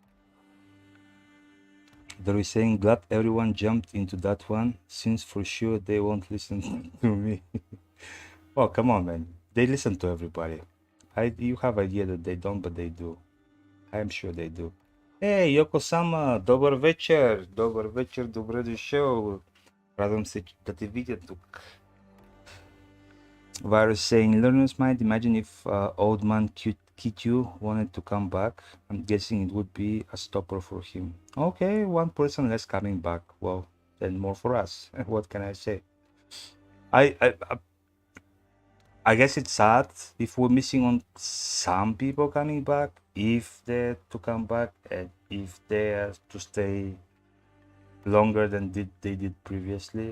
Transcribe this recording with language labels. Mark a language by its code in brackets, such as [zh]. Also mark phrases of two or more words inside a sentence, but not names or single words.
[en] They're saying, glad everyone jumped into that one, since for sure they won't listen to me. Oh, come on, man. They listen to everybody. You have idea that they don't, but they do. I am sure they do. Hey, Yoko-sama, [bg] добър вечер. Добър вечер, добре дошъл. Радвам се, да те видя тук. [en] Virus saying, learners might imagine if old man Kityu wanted to come back. I'm guessing it would be a stopper for him. Okay, one person less coming back. Well, then more for us. What can I say? I, I I I guess it's sad if we're missing on some people coming back, if they're to come back, and if they're to stay longer than they did previously.